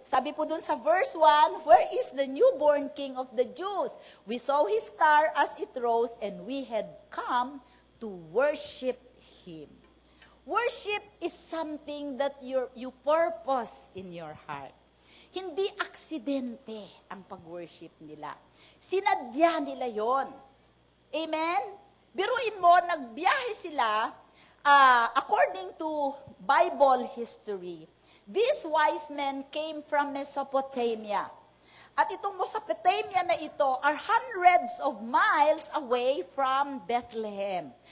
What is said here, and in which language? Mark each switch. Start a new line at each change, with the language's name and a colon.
Filipino: Sabi po dun sa
English: verse 1, where is the newborn king of the Jews? We saw his star as it rose, and we had come to worship him. Worship is something that you purpose in your heart.
Filipino: Hindi aksidente ang pag-worship nila. Sinadya nila yon. Amen? Biruin mo, nagbiyahe sila,
English: according to Bible history, these wise men came from Mesopotamia.
Filipino: At itong Mesopotamia na ito
English: are hundreds of miles away from Bethlehem.